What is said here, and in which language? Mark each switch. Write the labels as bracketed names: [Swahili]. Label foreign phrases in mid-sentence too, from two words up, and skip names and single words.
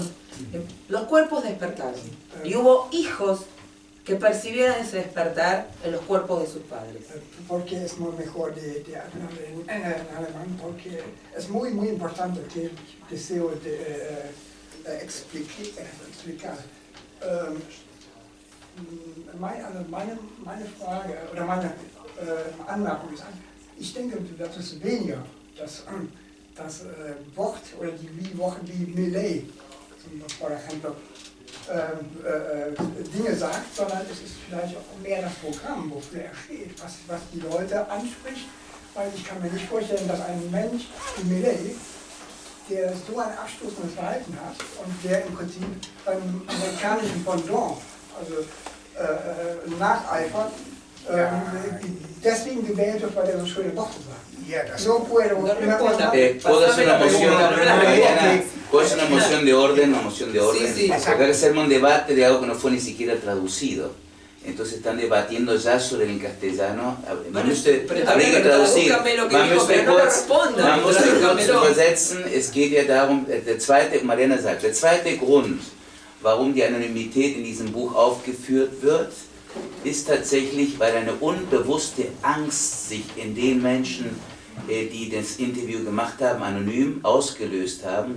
[Spanish] Los cuerpos despertaron y hubo hijos que percibieran ese despertar en los cuerpos de sus padres. Porque es muy mejor de hablar en alemán, porque es muy importante que deseo explicar. [German] Meine Frage oder meine Anmerkung ist, ich denke, das ist weniger das Wort oder die Worte wie Milei, [Spanish] por ejemplo, [German] Dinge sagt, sondern es ist vielleicht auch mehr das Programm, wofür er steht, was die Leute anspricht, weil ich kann mir nicht vorstellen, dass ein Mensch wie Milei, der so ein abstoßendes Verhalten hat und der im Prinzip beim amerikanischen Pendant, also nacheifert, deswegen gewählt wird, weil er so schöne Worte sagt. [Spanish] No puedo. ¿Puedo hacer una moción, Mariana? ¿Puedo hacer una moción de orden? Una moción de orden. Sí. Porque acá se arma un debate de algo que no fue ni siquiera traducido. Entonces están debatiendo ya sobre el castellano. Habría que traducir. [German] Man muss kurz übersetzen. Es geht ja darum, Mariana sagt, der zweite Grund, warum die Anonymität in diesem Buch aufgeführt wird, ist tatsächlich, weil eine unbewusste Angst sich in den Menschen, die das Interview gemacht haben, anonym ausgelöst haben.